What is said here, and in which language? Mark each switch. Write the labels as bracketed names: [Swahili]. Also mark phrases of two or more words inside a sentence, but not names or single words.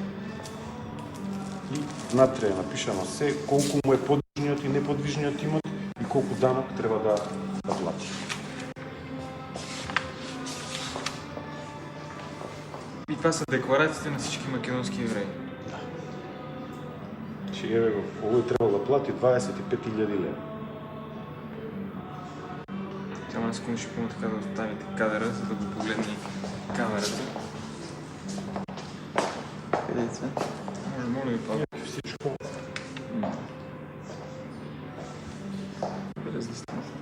[Macedonian] И внатре е напишано се колку му е подвижниот и неподвижниот имот и колку данок треба да плати. [Bulgarian] И това са декларациите на всички македонски евреи. [Macedonian] Че еве го, овој требало да плати 25.000 лева. [Bulgarian] Само на секунда ще помня така да оставите кадъра, за да го погледне камерата. Къде е това? Моля ви, Павел. Всичко. Разлистим.